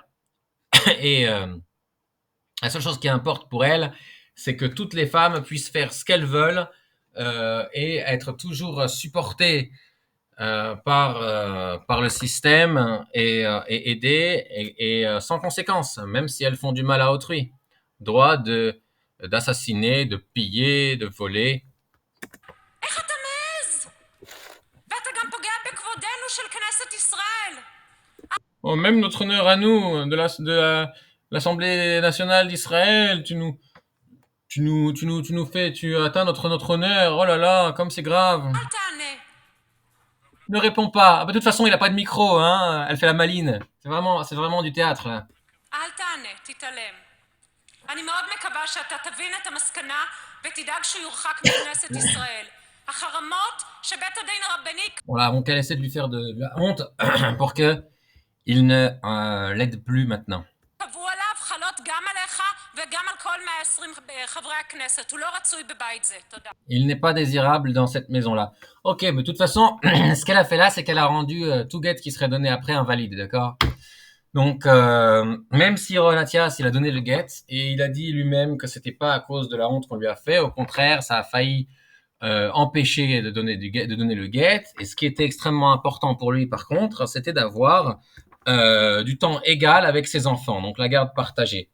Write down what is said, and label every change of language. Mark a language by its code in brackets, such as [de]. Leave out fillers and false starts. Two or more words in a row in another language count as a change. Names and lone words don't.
[fr] Et la seule chose qui importe pour elle, c'est que toutes les femmes puissent faire ce qu'elles veulent et être toujours supportées par le système et aidées et sans conséquence, même si elles font du mal à autrui. Droit d'assassiner, de piller, de voler. [he] איך אתה מעז? ואתה גם פוגע בכבודנו של כנסת ישראל. [fr] Oh, même notre honneur à nous, l'Assemblée nationale d'Israël, tu atteins notre honneur. Oh là là, comme c'est grave. [he] אל תענה. [fr] Ne réponds pas. Ah, bah, de toute façon, il a pas de micro, hein. Elle fait la maline. C'est vraiment du théâtre, là. [he] אל תענה, תתעלם. אני מאוד מקווה שאתה תבין את המסקנה ותדאג שהוא יורחק מכנסת ישראל. החרמות שבית הדין הרבני [fr] Voilà, donc elle essaie de lui faire de la honte pour que il ne l'aide plus maintenant. [he] קבעו עליו חלות גם עליך וגם על כל 120 חברי הכנסת. הוא לא רצוי בבית זה. תודה. [fr] Il n'est pas désirable dans cette maison-là. Ok, mais de toute façon, ce qu'elle a fait là, c'est qu'elle a rendu tout guet qui serait donné après invalide, d'accord? Donc, même si Ronatias, il a donné le guet, et il a dit lui-même que c'était pas à cause de la honte qu'on lui a fait, au contraire, ça a failli empêcher de donner le guet, et ce qui était extrêmement important pour lui, par contre, c'était d'avoir du temps égal avec ses enfants, donc la garde partagée.